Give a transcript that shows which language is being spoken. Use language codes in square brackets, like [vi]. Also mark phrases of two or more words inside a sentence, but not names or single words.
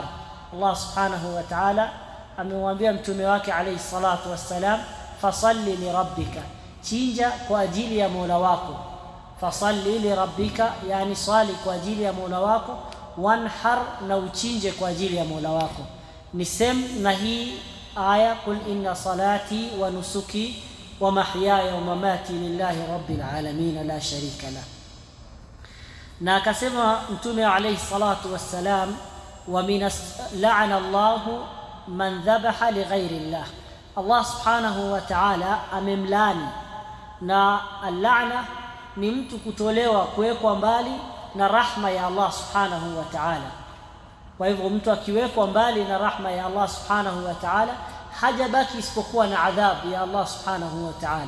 [sw] Allah [ar] سبحانه وتعالى [sw] amemwambia mtume wake [ar] عليه الصلاة والسلام, فصل لربك, [sw] chinja kwa ajili ya Mola wako. [ar] فصل لربك, [sw] yani swali kwa ajili ya Mola wako, wanhar, na uchinje kwa ajili ya Mola wako. Ni same na hii aya: [ar] قل إن صلاتي ونسكي ومحياي ومماتي لله رب العالمين لا شريك له. [sw] Na akasema mtume [ar] عليه الصلاة والسلام ومن لعن الله من ذبح لغير الله. [sw] Allah [ar] سبحانه وتعالى [sw] amemlani, na al-la'na ni mtu kutolewa, kuwekwa mbali na rahma ya Allah [ar] سبحانه وتعالى. [sw] Kwa hivyo mtu akiwekwa mbali na rahma ya Allah [ar] سبحانه وتعالى, [sw] hajabaki isipokuwa na adhabu ya Allah [ar] سبحانه وتعالى.